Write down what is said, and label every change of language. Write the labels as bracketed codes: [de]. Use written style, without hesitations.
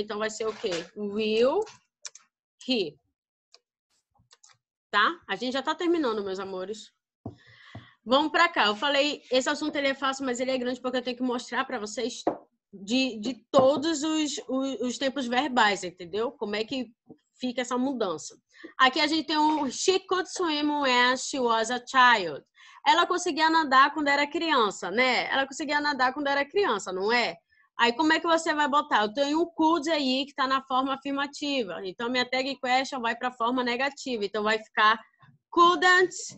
[pt] Então, vai ser o quê? [en] Will he. [pt] Tá? A gente já tá terminando, meus amores. Vamos pra cá. Eu falei, esse assunto ele é fácil, mas ele é grande porque eu tenho que mostrar pra vocês de todos os tempos verbais, entendeu? Como é que fica essa mudança. Aqui a gente tem um [en] she could swim when she was a child. [pt] Ela conseguia nadar quando era criança, né? Ela conseguia nadar quando era criança, não é? Aí como é que você vai botar? Eu tenho um could aí que está na forma afirmativa. Então minha tag question vai para a forma negativa. Então vai ficar couldn't.